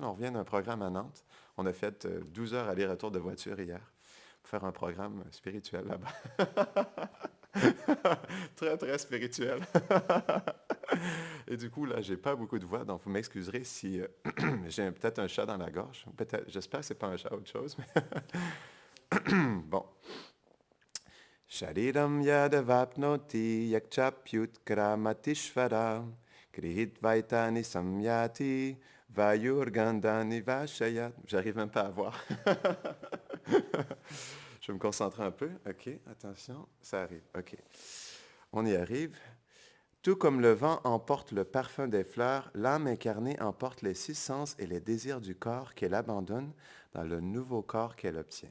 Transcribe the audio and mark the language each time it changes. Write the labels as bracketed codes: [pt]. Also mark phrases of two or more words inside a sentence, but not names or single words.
[fr] On revient d'un programme à Nantes. On a fait 12 heures aller-retour de voiture hier pour faire un programme spirituel là-bas. Très, très spirituel. Et du coup, là, j'ai pas beaucoup de voix, donc vous m'excuserez si j'ai peut-être un chat dans la gorge. Peut-être, j'espère que ce n'est pas un chat, autre chose. Mais bon. [sa] Shariram yadavapnoti yakchapyutkramatishvara grihitvaitani samyati vayurgandani vashayat. [fr] J'arrive même pas à voir. Je vais me concentrer un peu. OK, attention, ça arrive. OK, on y arrive. Tout comme le vent emporte le parfum des fleurs, l'âme incarnée emporte les 6 sens et les désirs du corps qu'elle abandonne dans le nouveau corps qu'elle obtient.